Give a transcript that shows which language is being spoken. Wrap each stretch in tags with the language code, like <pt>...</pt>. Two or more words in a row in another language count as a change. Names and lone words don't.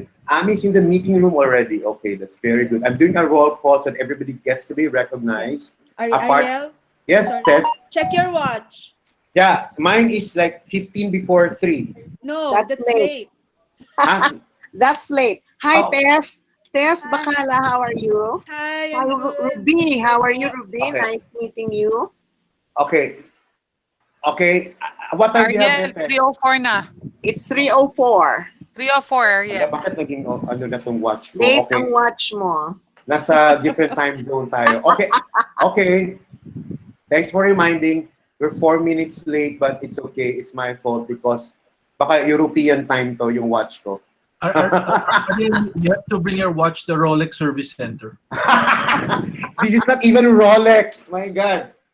<en>Ami's in the meeting room already. Okay, that's very good. I'm doing a roll call so that everybody gets to be recognized. Ariel? Yes, Sorry. Tess. Check your watch. Yeah, mine is like 15 before 3. No, That's that's late. late. Ah, That's late. Hi, Oh. Tess. Tess Hi. Bacalla, how are you? Hi, Hi, I'm good. Ruby. How are you, Ruby? Okay. Nice meeting you. okay. Okay. What time do you have Ariel, there, Tess?</en> <tl>3:04 na.</tl> <en>It's 3:04. 3:04, Ala, yeah.</en> <tl>bakit naging ano na tong watch ko?</tl> <en>Late Okay.</en> <tl>ang watch mo. Nasa</tl> <en>different time zone</en> <tl>tayo.</tl> <en>Okay. Okay. Thanks for reminding. We're 4 minutes late, but it's okay. It's my fault because</en> <tl>baka European time to yung watch ko.</tl> <en>Ariel, you have to bring your watch to the Rolex Service Center. This is not even Rolex. My God.</en>